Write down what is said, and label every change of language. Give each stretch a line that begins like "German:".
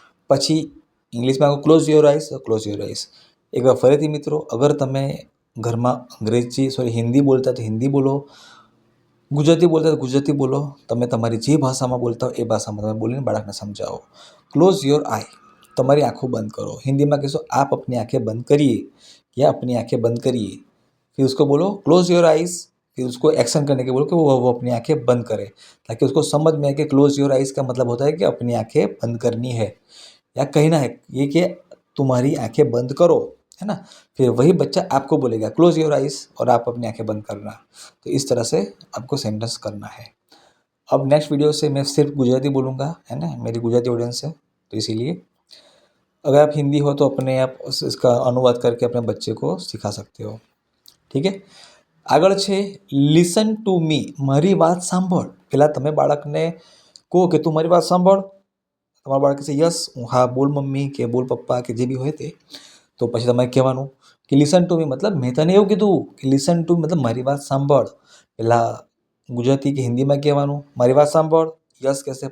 Gujarati: પછી ઇંગ્લિશમાં કહો
English: Close your eyes, close your eyes.
Gujarati: એકવાર ફરીથી મિત્રો, અગર તમે ઘરમાં હિન્દી બોલતા તો હિન્દી બોલો, ગુજરાતી બોલતા તો ગુજરાતી બોલો, તમે તમારી જે ભાષામાં બોલતા હો એ ભાષામાં તમે બોલીને બાળકને સમજાવો.
English: close your eye,
Gujarati: તમારી આંખો બંધ કરો.
Hindi: हिंदी
Gujarati: કહેશો
Hindi: आप अपनी आंखें बंद करिए या अपनी आंखें बंद करिए, फिर उसको बोलो
English: close your eyes,
Hindi: फिर उसको एक्शन करने के बोलो कि वो अपनी आंखें बंद करे, ताकि उसको समझ में आए कि क्लोज योर आइज का मतलब होता है कि अपनी आंखें बंद करनी है या कहना है ये कि तुम्हारी आंखें बंद करो, है ना. फिर वही बच्चा आपको बोलेगा
English: close your eyes
Hindi: और आप अपनी आंखें बंद करना. तो इस तरह से आपको सेंटेंस करना है. अब नेक्स्ट वीडियो से मैं सिर्फ गुजराती बोलूँगा, है ना, मेरी गुजराती ऑडियंस है, तो इसीलिए अगर आप हिंदी हो तो अपने आप इसका अनुवाद करके अपने बच्चे को सिखा सकते हो. ठीक है.
Gujarati: આગળ છે
English: listen to me,
Gujarati: મારી વાત સાંભળ. પહેલાં તમે બાળકને કહો કે તું મારી વાત સાંભળ. તમારું બાળક કહેશે યસ, હું હા બોલ મમ્મી કે બોલ પપ્પા કે જે બી હોય તે. તો પછી તમારે કહેવાનું કે
English: listen to me
Gujarati: મતલબ મેં તને એવું કીધું કે
English: listen to
Gujarati: મતલબ મારી વાત સાંભળ. પહેલાં ગુજરાતી કે હિન્દીમાં કહેવાનું મારી વાત સાંભળ, યસ કહેશે.